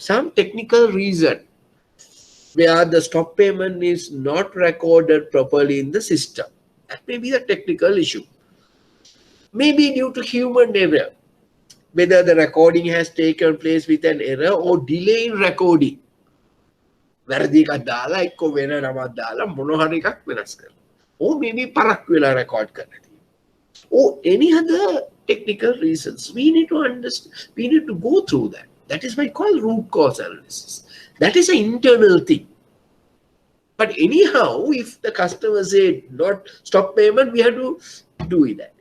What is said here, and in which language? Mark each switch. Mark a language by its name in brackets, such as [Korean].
[English] Some technical reason where the stop payment is not recorded properly in the system. That may be the technical issue. Maybe due to human error, whether the recording has taken place with an error or delay in recording. [Sinhala] වැරදි එකක් දාලා එක්ක වෙන නමක් දාලා මොන හරි එකක් වෙනස් කරනවා. [English] Or maybe [Sinhala] පරක් වෙලා record කරලා තියෙනවා. [English] Or any other technical reasons. We need to understand, we need to go through that. That is why it's called root cause analysis. That is an internal thing. But anyhow, if the customer said not stop payment, we have to do that.